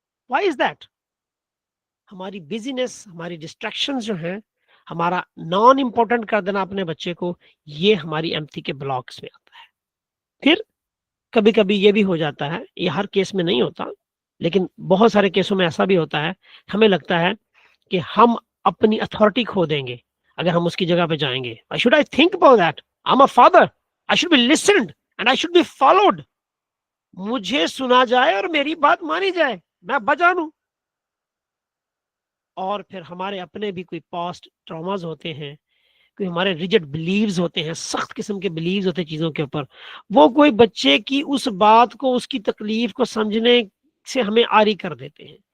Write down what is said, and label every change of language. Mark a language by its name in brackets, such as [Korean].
[Urdu] Y is that? ہماری بزینس, ہماری distraction جو ہیں, ہمارا نان امپورٹنٹ کر دینا اپنے بچے کو, یہ ہماری ایمپتھی کے بلاکس میں آتا ہے. پھر کبھی کبھی یہ بھی ہو جاتا ہے, یہ ہر کیس میں نہیں ہوتا, لیکن بہت سارے کیسوں میں ایسا بھی ہوتا ہے, ہمیں لگتا ہے کہ ہم اپنی اتھارٹی کھو دیں گے اگر ہم اس کی جگہ پہ جائیں گے. [English] should I think about that? I'm a father. I should be listened and I should be followed. [Urdu] مجھے سنا جائے اور میری بات مانی جائے, میں ابا جان ہوں. اور پھر ہمارے اپنے بھی کوئی پاسٹ ٹراماز ہوتے ہیں, کوئی ہمارے ریجڈ بلیوز ہوتے ہیں, سخت قسم کے بلیوز ہوتے ہیں چیزوں کے اوپر, وہ کوئی بچے کی اس بات کو, اس کی تکلیف کو سمجھنے سے ہمیں عاری کر دیتے ہیں.